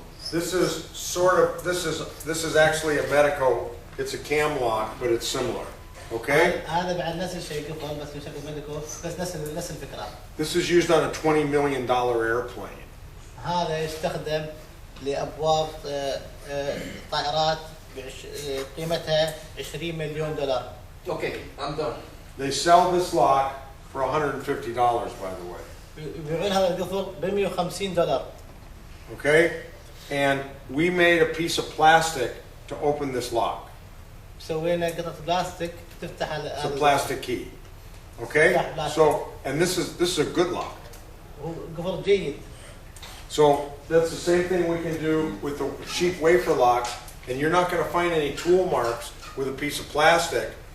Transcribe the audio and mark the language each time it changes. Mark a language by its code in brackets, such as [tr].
[en] This is sort of, this is actually a medical, it's a cam lock, but it's similar. Okay? [ar] هذا بعد نفس الشيء قفل بس بشكل ميديكو بس نفس الفكرة. [en] This is used on a $20 million airplane. [ar] هذا يستخدم لأبواب طائرات قيمتها $20 مليون. [en] Okay, I'm done. They sell this lock for $150, by the way. [ar] يبيعون هذا القفل ب$150. [en] Okay? And we made a piece of plastic to open this lock. [ar] سوينا قطعة بلاستيك تفتح [en] It's a plastic key. Okay? So, and this is a good lock. [ar] هو قفل جيد. [en] So that's the same thing we can do with the cheap wafer lock, and you're not going to find any tool marks with a piece of plastic.